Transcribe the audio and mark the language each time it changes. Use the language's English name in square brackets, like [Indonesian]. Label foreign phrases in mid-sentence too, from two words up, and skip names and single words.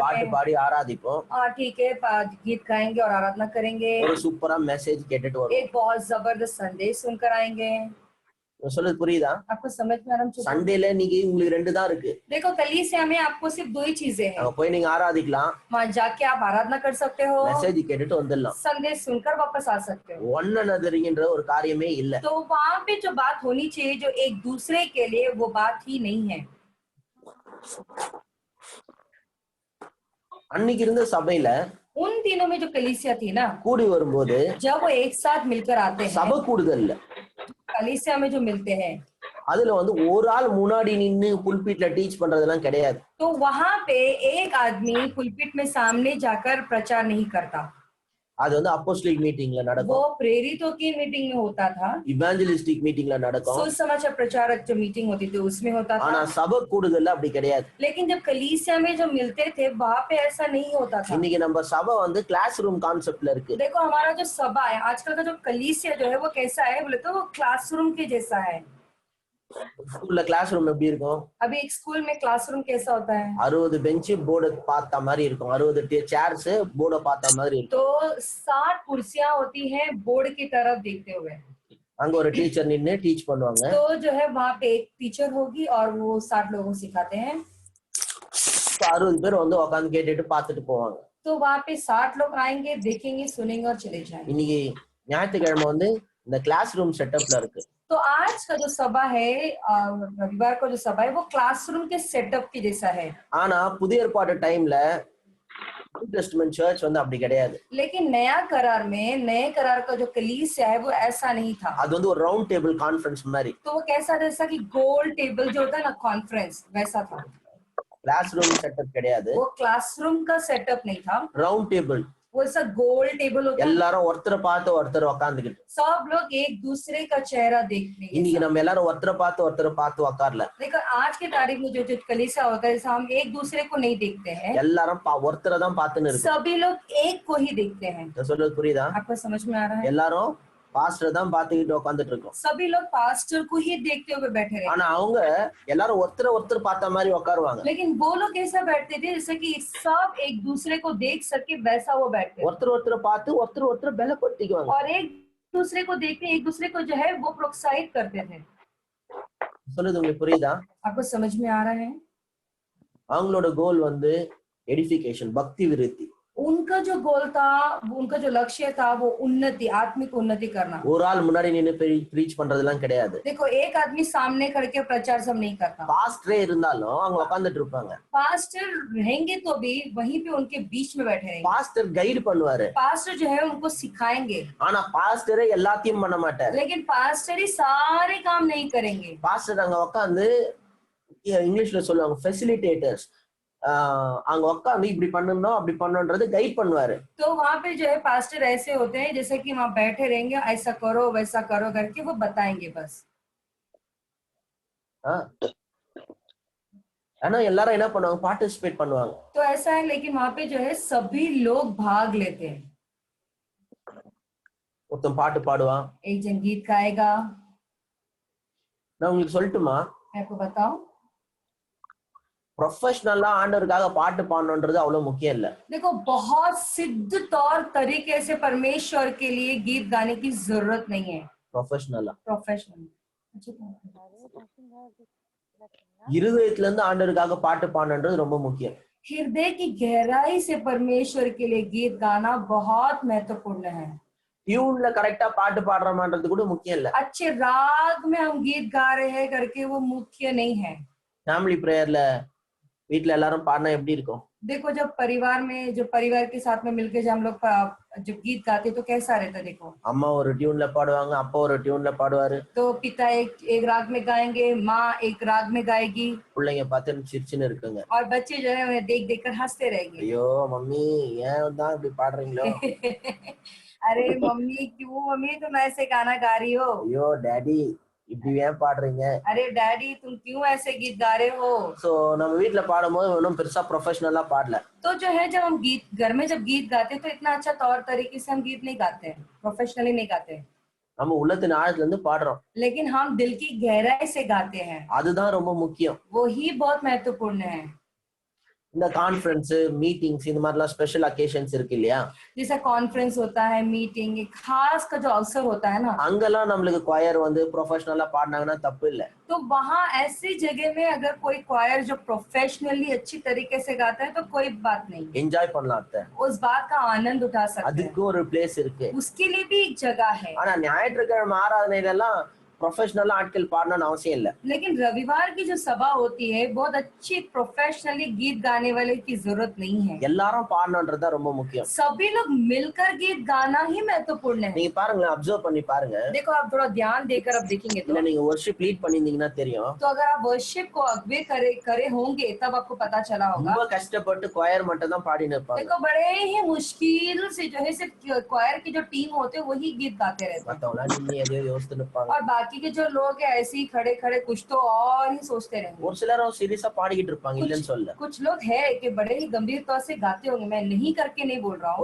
[Tamil] பாட்டு [Hindi] में? [Tamil] பாடி ஆராதிப்போம், [Hindi] हाँ ठीक है, गीत गाएंगे और आराधना करेंगे, [Tamil] ஒரு சூப்பரா மெசேஜ் கேட்டுட்டு வரோம். [Hindi] एक बहुत जबरदस्त संदेश सुनकर आएंगे। [Tamil] சொல்றது புரியுதா? [Hindi] आपको समझ में आ रहा है? [Tamil] சண்டேல இன்னைக்கு உங்களுக்கு ரெண்டு தான் இருக்கு. [Hindi] देखो कलीसिया में आपको सिर्फ दो ही चीजें हैं, [Tamil] அங்க போய் நீங்க ஆராதிக்கலாம், [Hindi] वहां जाके आप आराधना कर सकते हो, [Tamil] மெசேஜ் கேட்டுட்டு வந்துடலாம். [Hindi] संदेश सुनकर वापस आ सकते हो। [English] one another [Tamil] ங்கிற ஒரு காரியமே இல்ல. [Hindi] तो वहां पे जो बात होनी चाहिए जो एक दूसरे के लिए, वो बात ही नहीं है। [Tamil] அன்னைக்கு இருந்த சபையில [Hindi] उन दिनों में जो कलीसिया थी ना, [Tamil] கூடி வரும்போது [Hindi] जब वो एक साथ मिलकर आते हैं, [Tamil] சபை கூடுதல்ல [Hindi] कलीसिया में जो मिलते हैं, [Tamil] அதுல வந்து ஒரு ஆள் முன்னாடி நின்னு புல்பீட்ல டீச் பண்றதெல்லாம் கிடையாது. [Hindi] तो वहां पे एक आदमी पुलपिट में सामने जाकर प्रचार नहीं करता। [Tamil] அது வந்து அப்போஸ்தலிக் மீட்டிங்ல [Hindi] वो [Tamil] நடக்கும், [Hindi] प्रेरितों की मीटिंग में होता था, [Tamil] இவாஞ்சலிஸ்டிக் மீட்டிங்ல நடக்கும். [Hindi] सुसमाचार प्रचारक जो मीटिंग होती थी उसमें होता [Tamil] ஆனா [Hindi] था। [Tamil] சபை கூடுதல்ல அப்படி கிடையாது. [Hindi] लेकिन जब कलीसिया में जो मिलते थे वहां पे ऐसा नहीं होता था। [Tamil] இன்னைக்கு நம்ம சபை வந்து [English] class room concept [Tamil] இருக்கு. [Hindi] देखो हमारा जो सभा है आजकल का जो कलीसिया जो है वो कैसा है बोले तो वो क्लासरूम के जैसा है। [Tamil] ஸ்கூல்ல [English] class room [Tamil] எப்படி இருக்கும்? [Hindi] अभी एक स्कूल में क्लासरूम कैसा होता है? [Tamil] 60 [English] bench board [Tamil] பார்த்த மாதிரி இருக்கும், 60 [English] chairs board [Tamil] பார்த்த மாதிரி இருக்கும். [Hindi] तो 60 कुर्सियां होती हैं बोर्ड की तरफ देखते हुए। [Tamil] அங்க ஒரு டீச்சர் நின்னு டீச் பண்ணுவாங்க. [Hindi] तो जो है वहां पे एक टीचर होगी और वो 60 लोगों को सिखाते हैं। [Tamil] 60 பேர் வந்து உட்கார்ந்து கேட்டுட்டு பார்த்துட்டு போவாங்க. [Hindi] तो वहां पे 60 लोग आएंगे, देखेंगे, सुनेंगे और चले जाएंगे। [Tamil] இன்னைக்கு ஞாயிற்றுக்கிழமை வந்து இந்த [English] class room setup [Tamil] இருக்கு. [Hindi] तो आज का जो सभा है, रविवार का जो सभा है वो क्लासरूम के सेटअप के जैसा है। [Tamil] ஆனா புதிய ஏற்பாடு [English] time new testament church [Tamil] வந்து அப்படி கிடையாது. [Hindi] लेकिन नया करार में नए करार का जो कलीसिया है वो ऐसा नहीं था। [Tamil] அது வந்து ஒரு [English] round table conference [Tamil] மாதிரி. [Hindi] तो वो कैसा, जैसा कि गोल टेबल जो होता है ना कॉन्फ्रेंस, वैसा था। [English] class room setup [Tamil] கிடையாது, [Hindi] वो क्लासरूम का सेटअप नहीं था, [English] round table. [Hindi] वो ऐसा गोल टेबल होता है, [Tamil] எல்லாரும் ஒருத்தரை பார்த்து ஒருத்தர் உட்கார்ந்துகிட்டு. [Hindi] सब लोग एक दूसरे का चेहरा देखने। [Tamil] இன்னைக்கு நம்ம எல்லாரும் ஒருத்தரை பார்த்து உட்காரல. [Hindi] लेकिन आज के तारीख में जो कलीसिया होता है जैसे हम एक दूसरे को नहीं देखते हैं, [Tamil] எல்லாரும் ஒருத்தரை தான் பார்த்துன்னு இருக்கு. [Hindi] सभी लोग एक को ही देखते हैं। [Tamil] சொல்றது புரியுதா? [Hindi] आपको समझ में आ रहा है? [Tamil] எல்லாரும் பாஸ்டர் தான் பார்த்துக்கிட்டு உட்கார்ந்துட்டு இருக்கோம். [Hindi] सभी लोग पास्टर को ही देखते हुए बैठे रहे। [Tamil] ஆனா அவங்க எல்லாரும் ஒருத்தர் பார்த்த மாதிரி உட்காருவாங்க. [Hindi] लेकिन वो लोग कैसा बैठते थे जैसे कि सब एक दूसरे को देख सके वैसा वो बैठते थे। [Tamil] ஒருத்தர் பார்த்து ஒருத்தர் பலப்படுத்திக்குவாங்க. [Hindi] और एक दूसरे को देखते एक दूसरे को जो है वो प्रोत्साहित करते थे। [Tamil] சொல்றது உங்களுக்கு புரியுதா? [Hindi] आपको समझ में आ रहा है? [Tamil] அவங்களோட கோல் வந்து எடிஃபிகேஷன், பக்தி விருத்தி. [Hindi] उनका जो गोल था, उनका जो लक्ष्य था वो उन्नति, आत्मिक उन्नति करना। [Tamil] ஒரு ஆள் முன்னாடி நின்னு ப்ரீச் பண்றதெல்லாம் கிடையாது. [Hindi] देखो एक आदमी सामने खड़े के प्रचार सब नहीं करता। [Tamil] பாஸ்டரே இருந்தாலும் அவங்க உட்கார்ந்துட்டு இருப்பாங்க. [Hindi] पास्टर रहेंगे तो भी वहीं पे उनके बीच में बैठे रहेंगे। [Tamil] பாஸ்டர் கைட் பண்ணுவாரு, [Hindi] पास्टर जो है उनको सिखाएंगे, [Tamil] ஆனா பாஸ்டரே எல்லாத்தையும் பண்ண மாட்டாரு. [Hindi] लेकिन पास्टर ही सारे काम नहीं करेंगे। [Tamil] பாஸ்டர் அங்க உட்கார்ந்து இங்கிலீஷ்ல சொல்லுவாங்க ஃபெசிலிட்டேட்டர்ஸ், அங்க உட்கார்ந்து இப்படி பண்ணணும் அப்படி பண்ணணும்ன்றது கைட் பண்ணுவாரு. [Hindi] तो वहाँ पे जो है पास्टर ऐसे होते हैं जैसे कि वहाँ बैठे रहेंगे, ऐसा करो वैसा करो करके वो बताएंगे बस। [Tamil] ஆனா எல்லாரும் என்ன பண்ணுவாங்க? பார்ட்டிசிபேட் பண்ணுவாங்க. [Hindi] तो ऐसा है, लेकिन वहाँ पे जो है सभी लोग भाग लेते हैं। [Tamil] ஒருத்தன் பாட்டு பாடுவான். [Hindi] एक जन गीत गाएगा। [Tamil] நான் உங்களுக்கு சொல்லட்டுமா? [Hindi] मैं आपको बताऊं, [Tamil] ப்ரொஃபஷனலா ஆண்டவருக்காக பாட்டு பாடணும்ன்றது அவ்வளவு முக்கியம் இல்ல. [Hindi] देखो बहुत सिद्ध तौर तरीके से परमेश्वर के लिए गीत गाने की जरूरत नहीं है। [Tamil] ப்ரொஃபஷனலா [Hindi] प्रोफेशनल [Tamil] இருதயத்துல இருந்து ஆண்டவருக்காக பாட்டு பாடணும்ன்றது ரொம்ப முக்கியம். [Hindi] हृदय की गहराई से परमेश्वर के लिए गीत गाना बहुत महत्वपूर्ण है। [Tamil] டியூன்ல கரெக்டா பாட்டு பாடுறோமான்றது கூட முக்கியம் இல்ல. [Hindi] अच्छे राग में हम गीत गा रहे हैं करके वो मुख्य नहीं है। [English] family prayer [Tamil] வீட்ல எல்லாரும் பாடினா எப்படி இருக்கும்? [Hindi] देखो जब परिवार में, जो परिवार के साथ में मिलकर जब हम लोग जब गीत गाते तो कैसा रहता? देखो [Tamil] அம்மா ஒரு டியூன்ல பாடுவாங்க, அப்பா ஒரு டியூன்ல பாடுவாரு. [Hindi] तो पिता एक राग में गाएंगे, माँ एक राग में गाएगी, [Tamil] பிள்ளைங்க பார்த்து சிரிச்சுன்னு இருக்குங்க. [Hindi] और बच्चे जो है उन्हें देख देख कर हंसते रहेंगे। [Tamil] ஐயோ மம்மி ஏன் தான் இப்படி பாடுறீங்களோ? [Hindi] अरे मम्मी क्यों मम्मी तुम ऐसे गाना गा रही हो? [Tamil] ஐயோ டாடி இப்படி ஏன் பாடுறீங்க? [Hindi] अरे डैडी तुम क्यों ऐसे गीत गा रहे हो? [Tamil] சோ நம்ம வீட்ல பாடும்போது ஒன்னும் பெருசா ப்ரொஃபஷனலா பாடல. [Hindi] तो जो है जब हम गीत घर में जब गीत गाते हैं तो इतना अच्छा तौर तरीके से हम गीत नहीं गाते हैं, प्रोफेशनली नहीं गाते हैं, [Tamil] நம்ம உள்ளத்தின் ஆழத்துல இருந்து பாடுறோம். [Hindi] लेकिन हम दिल की गहराई से गाते हैं। [Tamil] அதுதான் ரொம்ப முக்கியம். [Hindi] वो ही बहुत महत्वपूर्ण है। [Tamil] இந்த [English] conference, meetings, [Tamil] இந்த மாதிரிலாம் [English] special occasions [Tamil] இருக்கு இல்லையா? [Hindi] जैसा कॉन्फ्रेंस होता है, मीटिंग, एक खास का जो अवसर होता है ना, [Tamil] அங்கெல்லாம் நம்மளுக்கு கொயர் வந்து ப்ரொஃபஷனலா பாடினாங்கன்னா தப்பு இல்ல. [Hindi] तो वहाँ ऐसी जगह में अगर कोई क्वायर जो प्रोफेशनली अच्छी तरीके से गाता है तो कोई बात नहीं, [Tamil] என்ஜாய் பண்ணலாம். அத்தை [Hindi] उस बात का आनंद उठा सकते हैं, [Tamil] அதுக்கு ஒரு பிளேஸ் இருக்கு. [Hindi] उसके लिए भी एक जगह है। [Tamil] ஆனா ஞாயிற்றுக்கிழமை ஆராதனையில எல்லாம் ப்ரொஃபஷனலா ஆட்கள் பாடணும்னு அவசியம் இல்ல. [Hindi] लेकिन रविवार की जो सभा होती है बहुत अच्छी प्रोफेशनली गीत गाने वाले की जरूरत नहीं है. [Tamil] எல்லாரும் பாடணும்ன்றது தான் ரொம்ப முக்கியம். [Hindi] सभी लोग मिलकर गीत गाना ही महत्वपूर्ण है. [Tamil] நீங்க பாருங்களேன், அப்சர்வ் பண்ணி பாருங்க. [Hindi] देखो आप थोड़ा ध्यान देकर अब देखेंगे [Tamil] இல்ல [Hindi] तो [Tamil] நீங்க [English] worship lead [Tamil] பண்ணிருந்தீங்கன்னா தெரியும். [Hindi] तो अगर आप वर्शिप को अगवे करे होंगे तब आपको पता चला होगा. [Tamil] ரொம்ப கஷ்டப்பட்டு கொயர் மட்டும் தான் பாடிட்டு இருப்பாங்க. [Hindi] देखो बड़े ही मुश्किल से जो है सिर्फ क्वायर की जो टीम होते हैं वही गीत गाते रहते हैं [Tamil] மத்தவங்க நின்னு எதையோ யோசிச்சுட்டு இருப்பாங்க. [Hindi] और बाकी के जो लोग हैं ऐसे ही खड़े खड़े कुछ तो और ही सोचते रहेंगे. [Tamil] ஒரு சிலரும் சீரியஸா பாடிக்கிட்டு இருப்பாங்க, இல்லன்னு சொல்ல. [Hindi] कुछ लोग है कि बड़े ही गंभीर तौर से गाते होंगे, मैं नहीं करके नहीं बोल रहा हूँ.